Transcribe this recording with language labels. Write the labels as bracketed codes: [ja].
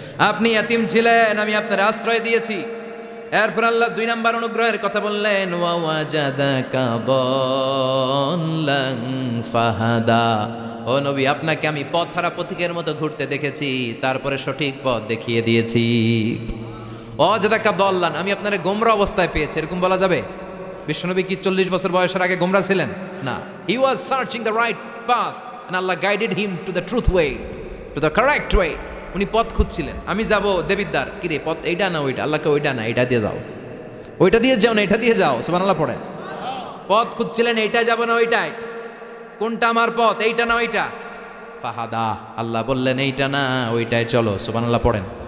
[bn] আপনি ইয়াতীম ছিলেন, আমি আপনার আশ্রয় দিয়েছি। এরপর আল্লাহ 2 নাম্বার অনুগ্রহের কথা বললেন, [ar] ওয়া ওয়াজাদাকা দাল্লান ফাহাদা, [bn] ও নবী আপনাকে আমি পথহারা পথিকের মতো ঘুরতে দেখেছি, তারপরে সঠিক পথ দেখিয়ে দিয়েছি। [ar] ওয়াজাদাকা দাল্লান, [bn] আমি আপনারে গোমরা অবস্থায় পেয়েছি, এরকম বলা যাবে? বিশ্বনবী কি 40 বছর বয়সের আগে গোমরা ছিলেন? না, [en] He was searching the right path and Allah guided him to the truth way, to the correct way. [bn] উনি পথ খুঁজছিলেন, আমি যাব দেবিদ্বার, কিরে পথ এইটা না ওইটা? আল্লাহকে ওইটা না এটা দিয়ে যাও, ওইটা দিয়ে যাও না এটা দিয়ে যাও, সুবহানাল্লাহ পড়েন। পথ খুঁজছিলেন, এইটা যাব না ওইটাই, কোনটা আমার পথ, এইটা না ওইটা? ফাহাদা, আল্লাহ বললেন এইটা না ওইটাই চলো, সুবহানাল্লাহ পড়েন।